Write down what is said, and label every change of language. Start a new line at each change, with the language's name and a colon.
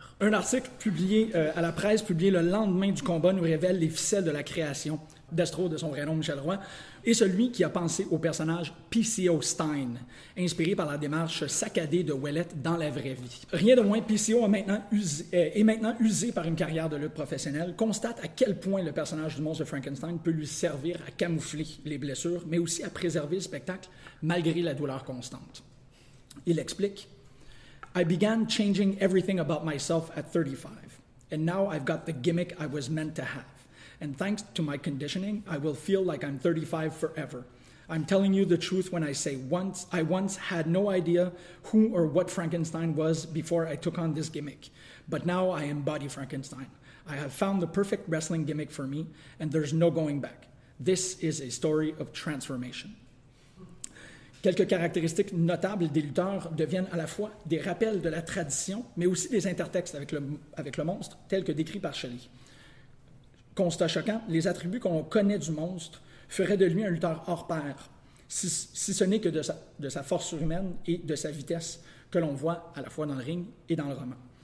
French: Un article publié à la presse, publié le lendemain du combat, nous révèle les ficelles de la création d'Astro, de son vrai nom Michel Roy, et celui qui a pensé au personnage PCO Stein, inspiré par la démarche saccadée de Ouellette dans la vraie vie. Rien de moins, PCO est maintenant usé par une carrière de lutte professionnelle, constate à quel point le personnage du monstre de Frankenstein peut lui servir à camoufler les blessures, mais aussi à préserver le spectacle malgré la douleur constante. Il explique
English: « I began changing everything about myself at 35, and now I've got the gimmick I was meant to have. And thanks to my conditioning, I will feel like I'm 35 forever. I'm telling you the truth when I say I once had no idea who or what Frankenstein was before I took on this gimmick. But now I embody Frankenstein. I have found the perfect wrestling gimmick for me, and there's no going back. This is a story of transformation.
French: Quelques caractéristiques notables des lutteurs deviennent à la fois des rappels de la tradition, mais aussi des intertextes avec le monstre, tel que décrit par Shelley. Constat choquant, les attributs qu'on connaît du monstre feraient de lui un lutteur hors pair, si ce n'est que de sa force surhumaine et de sa vitesse que l'on voit à la fois dans le ring et dans le roman.